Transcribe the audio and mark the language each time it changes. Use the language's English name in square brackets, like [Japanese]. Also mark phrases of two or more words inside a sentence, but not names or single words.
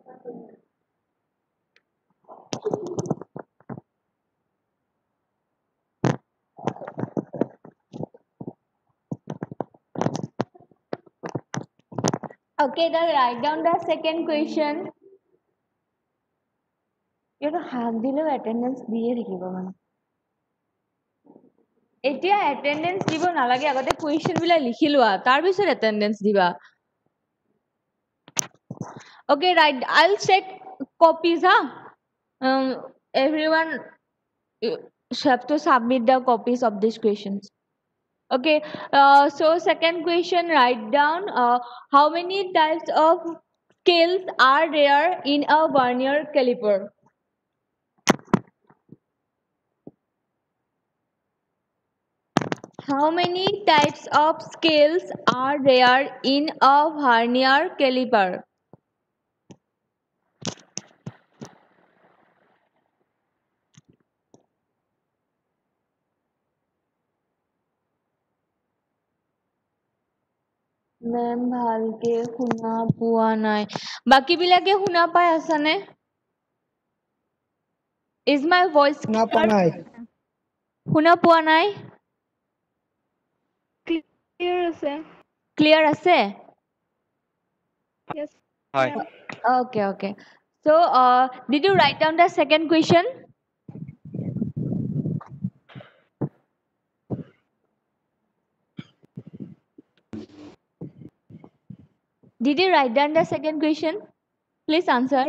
[English] Okay, then write down the second question. You know, [Assamese] half দিলেও attendance দিয়ে থাকিব মানে এতিয়া attendance দিব নালাগে আগতে question বিলাক লিখি লোৱা তাৰ পিছত attendance দিবা [English] okay right I'll check copies everyone have to submit the copies of these questions okay so second question write down how many types of scales are there in a vernier caliper. How many types of scales are there in a vernier caliper? [Assamese] মেম ভালকে শুনা পোৱা নাই বাকি বিলাকে শুনা পাই আছা নে [English] Is my voice [Assamese] শুনা পোৱা নাই শুনা পোৱা নাই Clear আছে clear আছে [English] yes [Assamese] হয় [English] okay so did you write down the second question did you write down the second question please answer